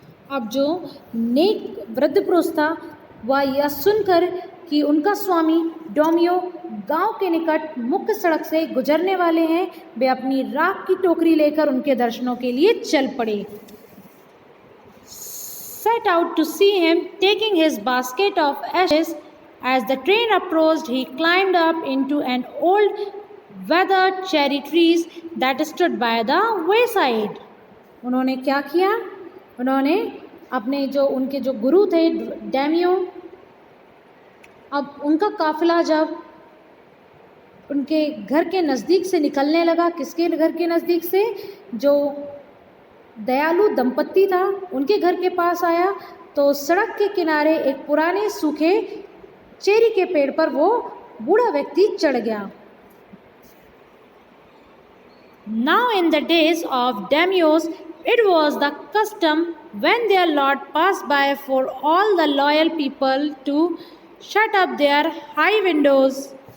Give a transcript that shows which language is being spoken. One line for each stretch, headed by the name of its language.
Hindi: अब जो नेक वृद्ध पुरुष था वह यह सुनकर कि उनका स्वामी डोमियो गांव के निकट मुख्य सड़क से गुजरने वाले हैं, वे अपनी राख की टोकरी लेकर उनके दर्शनों के लिए चल पड़े।
English: Set out to see him taking his basket of ashes. As the train approached, he climbed up into an old weathered cherry trees that stood by the wayside.
Hindi: उन्होंने क्या किया, उन्होंने अपने जो उनके जो गुरु थे डैमियो, अब उनका काफिला जब उनके घर के नज़दीक से निकलने लगा, किसके घर के नज़दीक से, जो दयालु दंपत्ति था उनके घर के पास आया, तो सड़क के किनारे एक पुराने सूखे चेरी के पेड़ पर वो बूढ़ा व्यक्ति चढ़ गया।
English: Now in the days of daimios, it was the custom when their lord passed by for all the loyal people to shut up their high windows.